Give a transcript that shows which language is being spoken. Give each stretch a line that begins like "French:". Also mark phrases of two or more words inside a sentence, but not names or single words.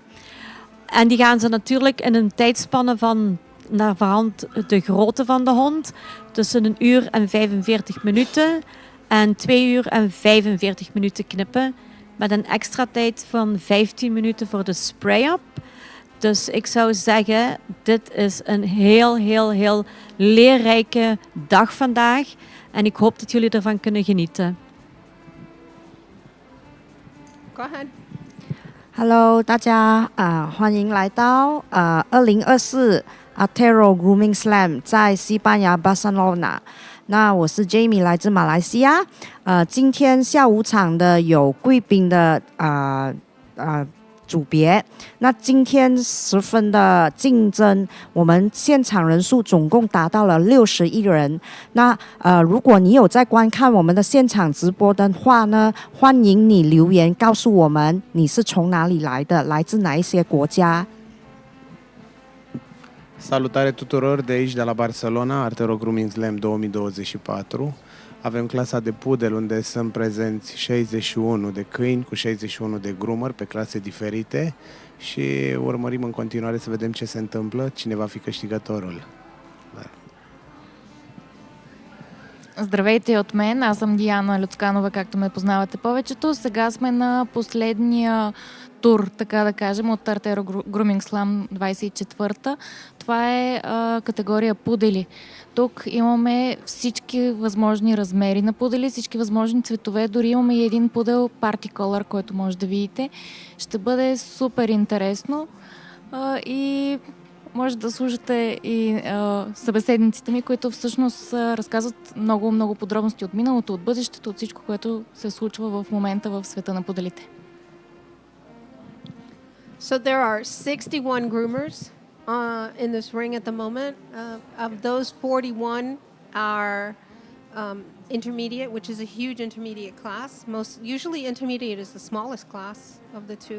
Dutch: En die gaan ze natuurlijk in een tijdspanne van naar verhand de grootte van de hond tussen 1 uur en 45 minuten en 2 uur en 45 minuten knippen. Met een extra tijd van 15 minuten voor de spray-up. Dus ik zou zeggen, dit is een heel leerrijke dag vandaag. En ik hoop dat jullie ervan kunnen genieten.
English: Go ahead.
Chinese: Hello， 大家欢迎来到2024 Artero Grooming Slam 在西班牙巴塞罗那。那我是 Jamie， 来自马来西亚。今天下午场的有贵宾的组别。那今天十分的竞争，我们现场人数总共达到了61人。那如果你有在观看我们的现场直播的话呢，欢迎你留言告诉我们你是从哪里来的，来自哪一些国家。
Romanian: Salutare tuturor de aici, de la Barcelona, Artero Grooming Slam 2024. Avem clasa de Poodle, unde sunt prezenți 61 de câini cu 61 de groomer pe clase diferite și urmărim în continuare să vedem ce se întâmplă, cine va fi câștigătorul.
Bulgarian: Здравейте от мен, аз съм Диана Люцканова, както ме познавате повечето. Сега сме на последния тур, така да кажем, от Artero Grooming Slam 24-та. Това е категория пудели. Тук имаме всички възможни размери на пудели, всички възможни цветове. Дори имаме и един пудел Party Color, който може да видите. Ще бъде супер интересно и може да слушате и събеседниците ми, които всъщност разказват много подробности от миналото, от бъдещето, от всичко, което се случва в момента в света на пуделите.
English: So there are 61 groomers in this ring at the moment. Of those, 41 are intermediate, which is a huge intermediate class. Usually intermediate is the smallest class of the two.